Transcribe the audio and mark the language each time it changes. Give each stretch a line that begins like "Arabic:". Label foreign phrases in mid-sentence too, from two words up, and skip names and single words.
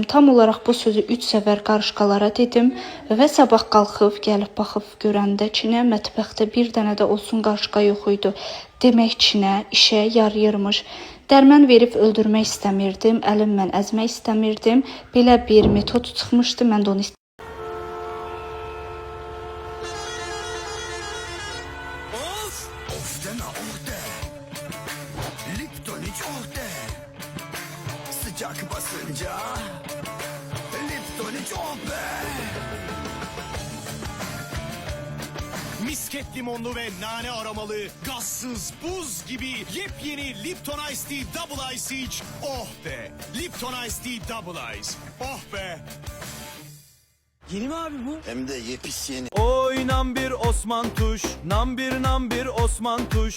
Azerbaijani: Tam olaraq bu sözü 3 səfər qarışqalara dedim və sabah qalxıb, gəlib baxıb görəndə Çinə mətbəxdə bir dənə də olsun qarışqa yox idi. Demək Çinə işə yarayırmış. Dərman verib öldürmək istəmirdim, əlimlə əzmək istəmirdim. Belə bir metod çıxmışdı, mən də onu istəmirdim.
Turkish: Sıcak basınca Lipton hiç misket limonlu ve nane aromalı, gazsız, buz gibi yepyeni Lipton Ice Tea Double Ice iç. Oh be! Lipton Ice Tea Double Ice. Oh be! Yeni mi abi bu? Hem de yepis yeni. Oynan bir Osman Tuş, nam bir Osman Tuş.